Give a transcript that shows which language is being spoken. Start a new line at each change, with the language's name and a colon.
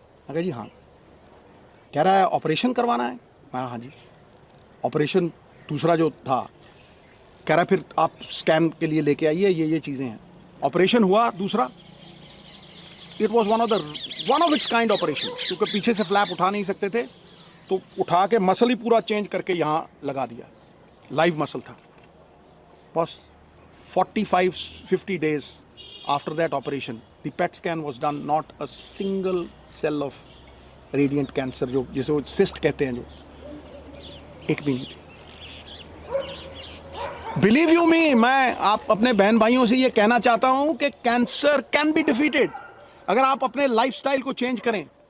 Hindi: अगर जी हाँ, कह रहा है ऑपरेशन करवाना है। हाँ जी, ऑपरेशन दूसरा जो था, कह रहा फिर आप स्कैन के लिए लेके आइए, ये चीज़ें हैं। ऑपरेशन हुआ दूसरा,
English: it was one of its kind operation,
Hindi: क्योंकि पीछे से फ्लैप उठा नहीं सकते थे, तो उठा के मसल ही पूरा चेंज करके यहाँ लगा दिया, लाइव मसल था। बस
English: 45-50 days after that operation, the PET scan was done, not a single cell of
Hindi: radiant cancer जो जिसे वो सिस्ट कहते हैं, जो एक भी नहीं थी।
English: believe you me,
Hindi: मैं आप अपने बहन भाइयों से ये कहना चाहता हूं कि
English: cancer can be defeated
Hindi: अगर आप अपने लाइफस्टाइल को चेंज करें।